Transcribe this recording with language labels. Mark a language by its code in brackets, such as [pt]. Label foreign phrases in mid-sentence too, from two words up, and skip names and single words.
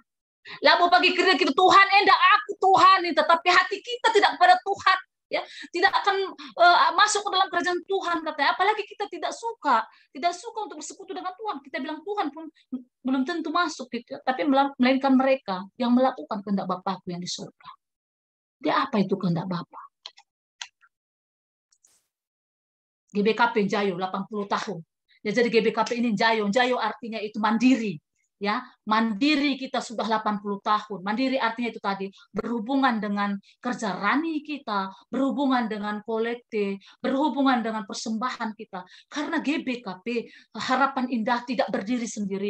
[id] Lalu bagi kita Tuhan, [btx] endak aku [id] Tuhan, tetapi hati kita tidak kepada Tuhan. Ya, tidak akan masuk ke dalam kerajaan Tuhan katanya. Apalagi kita tidak suka untuk bersekutu dengan Tuhan. Kita bilang Tuhan pun belum tentu masuk, gitu. Tapi melainkan mereka yang melakukan kehendak Bapakku yang di surga. Dia apa itu kehendak Bapa? GBKP Jayo 80 tahun. Ya, jadi GBKP ini Jayo artinya itu mandiri. Ya, mandiri kita sudah 80 tahun. Mandiri artinya itu tadi berhubungan dengan kerja rani kita, berhubungan dengan kolekte, berhubungan dengan persembahan kita. Karena GBKP Harapan Indah tidak berdiri sendiri.